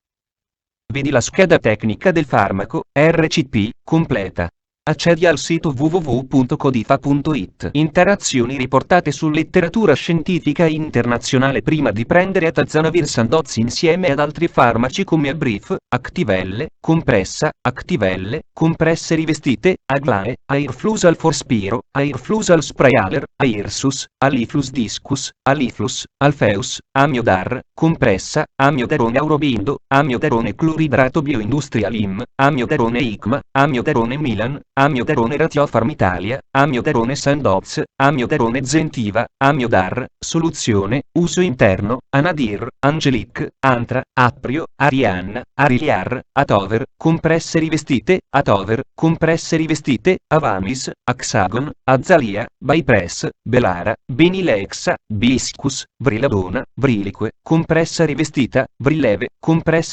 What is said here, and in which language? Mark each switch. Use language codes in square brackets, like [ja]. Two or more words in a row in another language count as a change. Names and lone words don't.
[it] Vedi la scheda tecnica del farmaco, RCP, completa. Accedi al sito www.codifa.it. Interazioni riportate su letteratura scientifica internazionale. Prima di prendere atazanavir Sandoz insieme ad altri farmaci come Abrif, Activelle, Compressa, Activelle, compresse rivestite, Aglae, Airflusal Forspiro, Airflusal Sprayaler, Airsus, Aliflus Discus, Aliflus, Alfeus, Amiodar, compressa, Amiodarone Aurobindo, Amiodarone Cloridrato Bioindustrial IM, Amiodarone ICMA, Amiodarone Milan, Amiodarone Ratiofarm Italia, Amiodarone Sandoz, Amiodarone Zentiva, Amiodar, soluzione, uso interno, Anadir, Angelic, Antra, Aprio, Arianna, Ariliar, Atover, compresse rivestite, Atover, compresse rivestite, Avamis, Axagon, Azalia, Bypress, Belara, Benilexa, Biscus, Vriladona, Vrilique, compressa rivestita, Vrileve, compresse